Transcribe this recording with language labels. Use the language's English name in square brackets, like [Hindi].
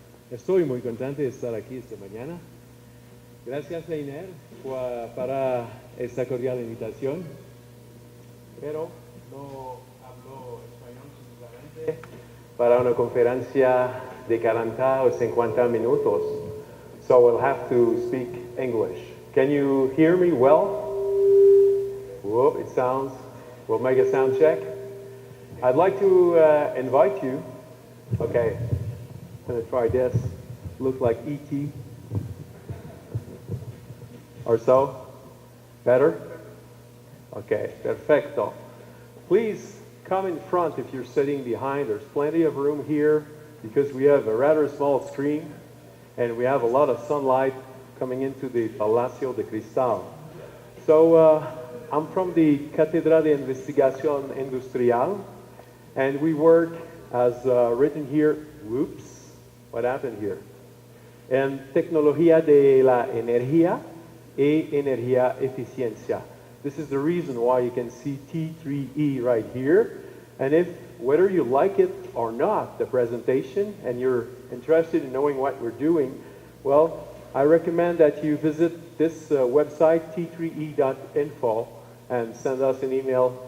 [Spanish] Estoy muy contento de estar aquí esta mañana. Gracias a INER para esta cordial invitación, pero no hablo español suficientemente para una conferencia de 40 o 50 minutos. [English] So we'll have to speak English. Can you hear me well? Whoa, it sounds, we'll make a sound check. I'd like to invite you, okay, I'm going to try this, look like E.T. or so, better? Okay, perfecto. Please come in front if you're sitting behind. There's plenty of room here because we have a rather small screen and we have a lot of sunlight coming into the Palacio de Cristal. So I'm from the Cátedra de Investigación Industrial, and we work as written here, whoops, what happened here? [Spanish] En Tecnología de la Energía y Energía Eficiencia. [English] This is the reason why you can see T3E right here. And if, whether you like it or not, the presentation, and you're interested in knowing what we're doing, well, I recommend that you visit this website, t3e.info, and send us an email.